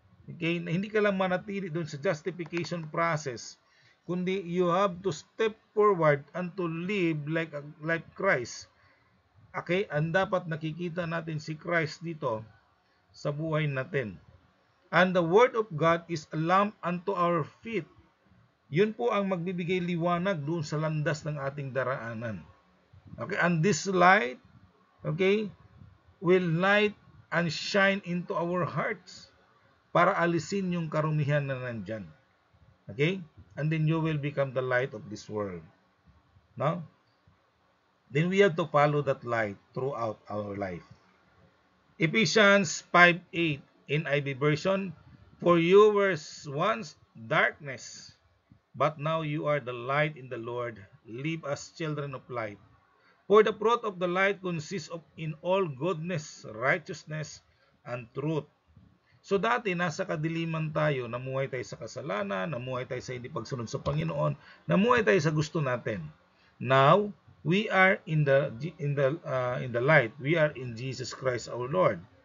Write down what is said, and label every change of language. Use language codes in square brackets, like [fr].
[en] Okay, [tl] hindi ka lang manatili doon sa [en] justification process, kundi you have to step forward and to live like Christ. [tl] Okay, and dapat nakikita natin si Christ dito sa buhay natin. [en] And the word of God is a lamp unto our feet. [tl] Yun po ang magbibigay liwanag doon sa landas ng ating daraanan. [en] Okay, and this light, okay, will light and shine into our hearts [tl] para alisin yung karumihan na nandyan. [en] Okay? And then you will become the light of this world. No? Then we have to follow that light throughout our life. Ephesians 5:8 in NIV version, for you were once darkness, but now you are the light in the Lord. Live as children of light. For the fruit of the light consists of in all goodness, righteousness, and truth. [tl] So dati nasa kadiliman tayo, namuhay tayo sa kasalanan, namuhay tayo sa hindi pagsunod sa Panginoon, namuhay tayo sa gusto natin. [en] Now, we are in the light. We are in Jesus Christ our Lord.